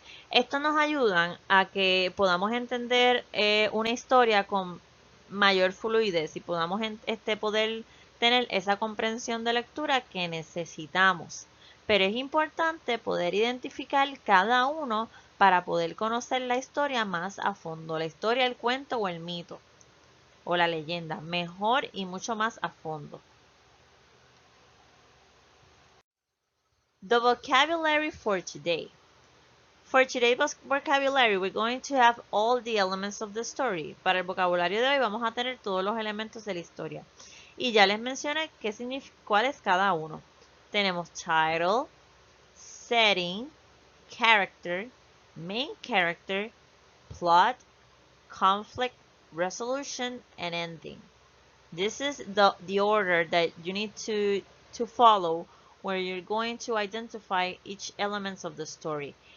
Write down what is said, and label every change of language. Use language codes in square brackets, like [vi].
[es] Esto nos ayudan a que podamos entender una historia con mayor fluidez y podamos poder tener esa comprensión de lectura que necesitamos. Pero es importante poder identificar cada uno para poder conocer la historia más a fondo, la historia, el cuento o el mito o la leyenda, mejor y mucho más a fondo. [en] The vocabulary for today. For today's vocabulary, we're going to have all the elements of the story. [es] Para el vocabulario de hoy vamos a tener todos los elementos de la historia. Y ya les mencioné cuál es cada uno. Tenemos [en] title, setting, character, main character, plot, conflict, resolution, and ending. This is the order that you need to follow where you're going to identify each elements of the story.